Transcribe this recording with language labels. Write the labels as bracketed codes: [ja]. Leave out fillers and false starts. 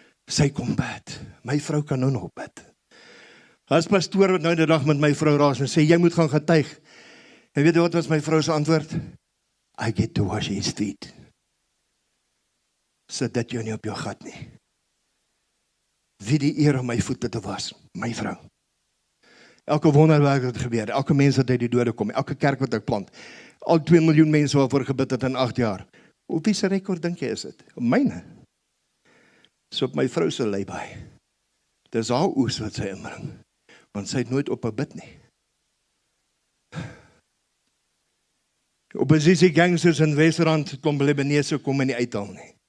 [af] Sy kom bid. My vrou kan nou nog bid. As pastoor wat nou die dag met my vrou raas en sê, jy moet gaan getuig. En weet jy wat was my vrou se antwoord? [en] I get to wash his feet. [af] Sit dit jou nie op jou gat nie. Wie die eer om my voete te was? My vrou. Elke wonderwerk wat gebeur, elke mens wat uit die dode kom, elke kerk wat ek plant, al 2 miljoen mense waarvoor gebid het in 8 jaar. Op wie se rekord dink jy is dit? Myne. So op my vrou se lêby. Dis haar oes wat sy inbring, want sy het nooit op 'n bid nie. Oppositie gangsters in Wesrand, klomp Libanese kom my nie uithaal nie.